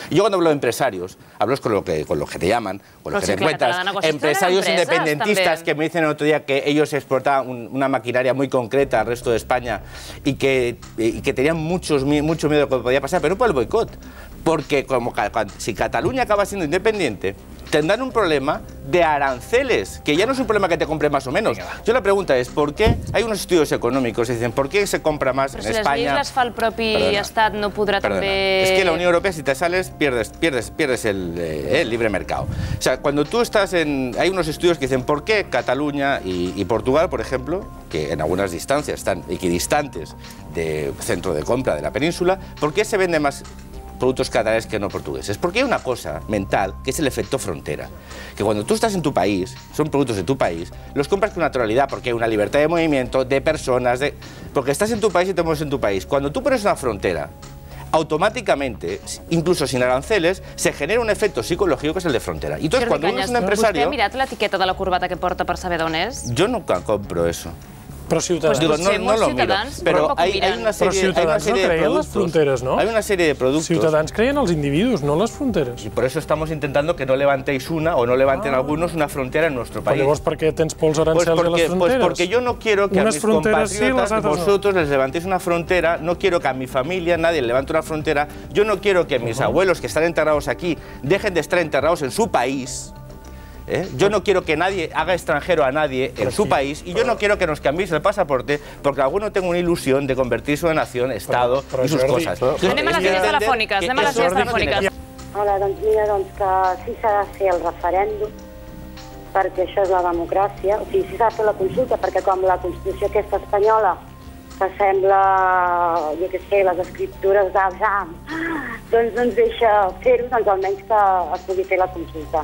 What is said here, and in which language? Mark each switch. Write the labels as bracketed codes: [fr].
[es] Y yo cuando hablo de empresarios, hablo con lo que te llaman, con lo que te encuentras, empresarios independentistas que me dicen el otro día que ellos exportaban una maquinaria muy concreta al resto de España y que tenían mucho miedo de lo que podía pasar, pero no por el boicot, Porque si Cataluña acaba siendo independiente, tendrán un problema de aranceles, que ya no es un problema que te compre más o menos. Yo la pregunta es, ¿por qué? Hay unos estudios econòmics que dicen, ¿por qué se compra más en España? [ca] Però si les lleis les fa el propi estat, no podrà també... [es] Es que la Unión Europea, si te sales, pierdes el libre mercado. O sea, cuando tú estás en... Hay unos estudios que dicen, ¿por qué Cataluña y Portugal, por ejemplo, que en algunas distancias están equidistantes del centro de compra de la península, ¿por qué se vende más productos catalanes que no portugueses? Porque hay una cosa mental que es el efecto frontera, que cuando tú estás en tu país, son productos de tu país, los compras con naturalidad porque hay una libertad de movimiento, de personas, porque estás en tu país y te mueves en tu país. Cuando tú pones una frontera, automáticamente, incluso sin aranceles, se genera un efecto psicológico que es el de frontera. Y entonces, cuando uno es un empresario... [ca] ¿Vostè ha mirat l'etiqueta de la corbata que porta per saber d'on és? [es] Yo nunca compro eso. [ca] Però Ciutadans... [es] Digo, no lo miro, pero hay una serie de productos. ¿no? Hay una serie de productos. [ca] Ciutadans creen els individus, no les fronteres. [es] Y por eso estamos intentando que no levantéis una, o no levanten algunos, una frontera en nuestro país. [ca] Però llavors per què tens pols arancels a les fronteres? [es] Pues porque yo no quiero que a mis compatriotas, vosotros les levantéis una frontera, no quiero que a mi familia nadie le levante una frontera, yo no quiero que mis abuelos que están enterrados aquí dejen de estar enterrados en su país. Yo no quiero que nadie haga extranjero a nadie en su país y yo no quiero que nos cambiéis el pasaporte porque alguno tenga una ilusión de convertirse en nación, Estado y sus cosas. [ca] Anem a les línies telefòniques, Hola, doncs mira, que sí s'ha de fer el referèndum perquè això és la democràcia, o sigui, sí s'ha de fer la consulta perquè com la Constitució aquesta espanyola que sembla, jo què sé, les escriptures d'Abraham, doncs no ens deixa fer-ho, doncs almenys que es pugui fer la consulta.